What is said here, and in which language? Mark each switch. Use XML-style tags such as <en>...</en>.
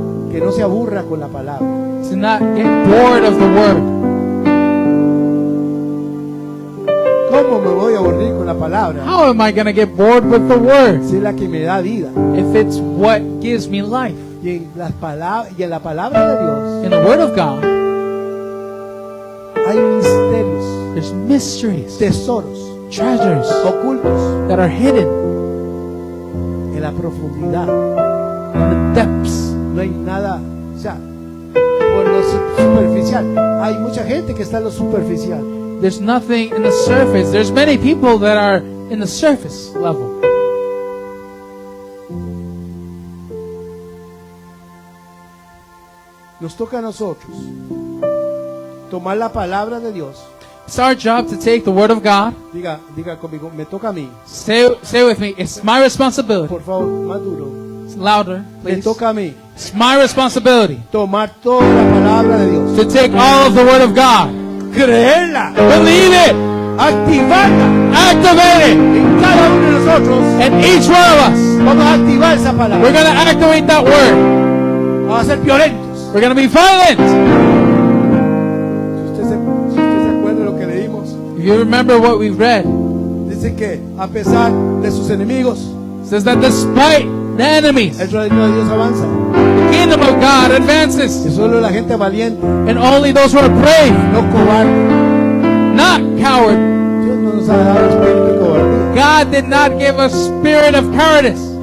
<es>Que no se aburra con la palabra.</es> <en>to not get bored of the Word.</en> <es>¿Cómo me voy a aburrir con la palabra?</es> <en>How am I going to get bored with the Word</en> <es>Si es la que me da vida.</es> <en>if it's what gives me life?</en> <es>Y en la palabra de Dios</es> <en>In the Word of God,</en> <es>hay misterios,</es> <en>there's mysteries,</en> <es>tesoros</es> <en>treasures</en> <es>ocultos</es> <en>that are hidden</en> <es>en la profundidad.</es> <en>in the depths.</en> <es>No hay nada, o sea, por lo superficial. Hay mucha gente que está en lo superficial.</es> <en>There's nothing in the surface. There's many people that are in the surface level.</en> <es>Nos toca a nosotros tomar la palabra de Dios.</es> <en>It's our job to take the Word of God.</en> <es>Diga conmigo, me toca a mí.</es> <en>Say with me, it's my responsibility.</en> <es>Por favor, más duro.</es> <en>It's louder,</en> <es>Me</es> <en>please.</en> <es>toca a mí</es> <en>It's my responsibility</en> <es>tomar toda la palabra de Dios.</es> <en>to take all of the Word of God,</en> <es>Creerla,</es> <en>believe it,</en> <es>activarla</es> <en>activate it,</en> <es>en cada uno de nosotros.</es> <en>and each one of us,</en> <es>Vamos a activar esa</es> <en>we're</en> <es>palabra.</es> <en>going to activate that Word.</en> <es>Vamos a ser violentos.</es> <en>We're going to be violent.</en> <es>Si usted se acuerda de lo que leímos,</es> <en>If you remember what we've read,</en> <es>dice que a pesar de sus enemigos,</es> <en>it says that despite the enemies,</en> <es>el reino de Dios avanza.</es> <en>the kingdom of God</en> <es>Y</es> <en>advances,</en> <es>solo la gente valiente,</es> <en>and only those who are brave,</en> <es>no cobarde.</es> <en>not coward.</en> <es>Dios no nos ha dado espíritu de cobardía.</es> <en>God did not give a spirit of cowardice.</en>